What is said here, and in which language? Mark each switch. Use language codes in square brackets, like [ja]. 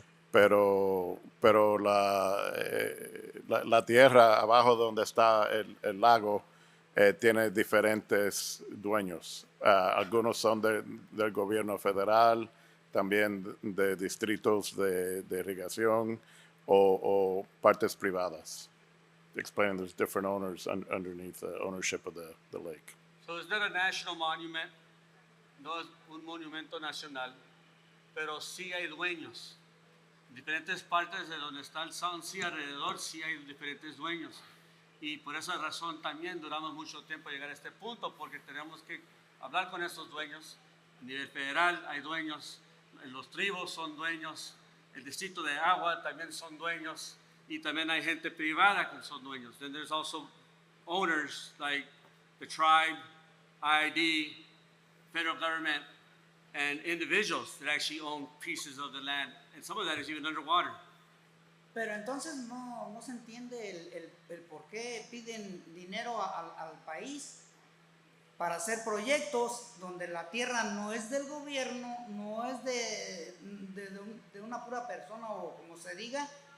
[es] Pero la tierra abajo donde está el lago tiene diferentes dueños. Algunos son del gobierno federal, también de distritos de irrigación o partes privadas. [en] Explain there's different owners underneath the ownership of the lake. So it's not a national monument, [es] no es un monumento nacional, pero sí hay dueños. En diferentes partes de donde está el Salton Sea alrededor sí hay diferentes dueños. Y por esa razón también duramos mucho tiempo llegar a este punto, porque tenemos que hablar con estos dueños. A nivel federal hay dueños, los tribus son dueños, el distrito de agua también son dueños, y también hay gente privada que son dueños. [en] Then there's also owners like the tribe, IID, federal government, and individuals that actually own pieces of the land, and some of that is even underwater. [es] Pero entonces no se entiende el por qué piden dinero al país para hacer proyectos donde la tierra no es del gobierno, no es de una pura persona o como se diga.